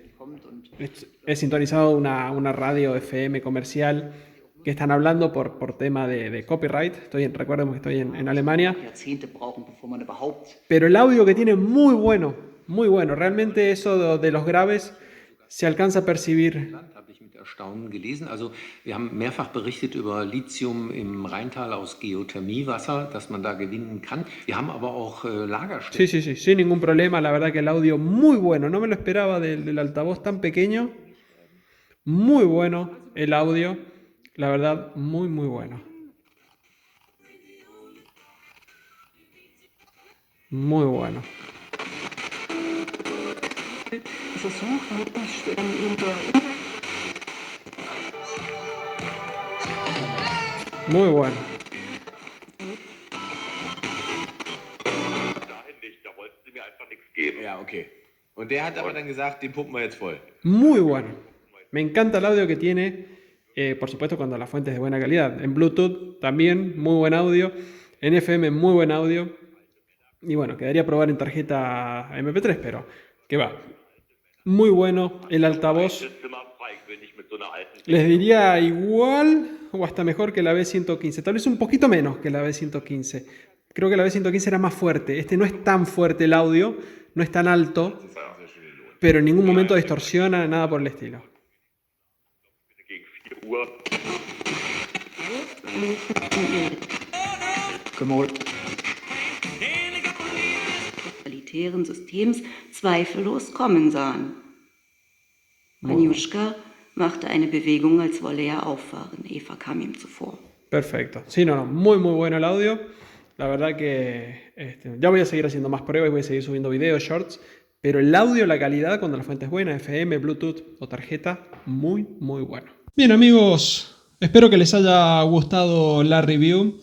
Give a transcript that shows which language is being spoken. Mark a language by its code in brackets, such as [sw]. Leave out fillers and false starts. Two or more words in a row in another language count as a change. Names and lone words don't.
[es] He sintonizado una radio FM comercial que están hablando por tema de copyright. Recuerden que estoy en Alemania. Pero el audio que tiene es muy bueno, muy bueno. Realmente eso de los graves se alcanza a percibir. [de] Habe ich mit Erstaunen gelesen. Also wir haben mehrfach berichtet über Lithium im Rheintal aus Geothermiewasser, dass man da gewinnen kann. Wir haben aber auch Lagerstätten. [es] Sí, sin ningún problema. La verdad que el audio muy bueno. No me lo esperaba del altavoz tan pequeño. Muy bueno el audio. La verdad, muy bueno. Muy bueno. Muy bueno. [de] Da wollten sie mir einfach nichts geben. Ja, okay. Und der hat aber dann gesagt, den pumpen wir jetzt voll. [es] Muy bueno. Me encanta el audio que tiene. Por supuesto, cuando la fuente es de buena calidad. En Bluetooth también, muy buen audio. En FM, muy buen audio. Y bueno, quedaría probar en tarjeta MP3, pero que va. Muy bueno el altavoz. Les diría igual o hasta mejor que la B115. Tal vez un poquito menos que la B115. Creo que la B115 era más fuerte. Este no es tan fuerte el audio, no es tan alto, pero en ningún momento distorsiona, nada por el estilo. [de] Totalitären Systems zweifellos kommen sahen. Anjushka machte eine Bewegung, als wolle er auffahren. Eva kam ihm zuvor. [es] Perfecto. Sí, no, muy bueno el audio. La verdad que ya voy a seguir haciendo más pruebas y voy a seguir subiendo videos, shorts. Pero el audio, la calidad, cuando la fuente es buena, FM, Bluetooth o tarjeta, muy bueno. Bien, amigos, espero que les haya gustado la review.